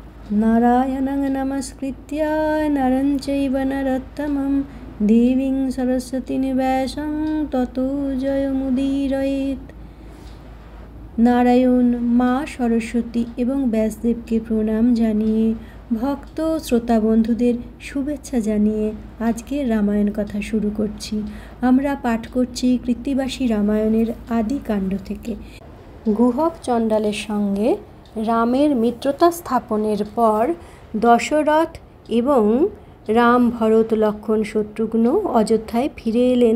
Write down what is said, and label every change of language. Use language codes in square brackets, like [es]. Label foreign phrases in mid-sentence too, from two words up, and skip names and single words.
[sa] नारायणं नमस्कृत्य नरं चैव नरोत्तमं देवीं सरस्वतीं व्यासं ततो जयमुदीरयेत्। [bn] नारायण মা সরস্বতী এবং ব্যাসদেবকে প্রণাম জানিয়ে ভক্ত শ্রোতা বন্ধুদের শুভেচ্ছা জানিয়ে আজকের রামায়ণ কথা শুরু করছি। আমরা পাঠ করছি কৃত্তিবাসী রামায়ণের আদি কাণ্ড থেকে। গুহক চণ্ডালের সঙ্গে রামের মিত্রতা স্থাপনের পর দশরথ এবং রাম, ভরত, লক্ষ্মণ, শত্রুঘ্ন অযোধ্যায় ফিরে এলেন।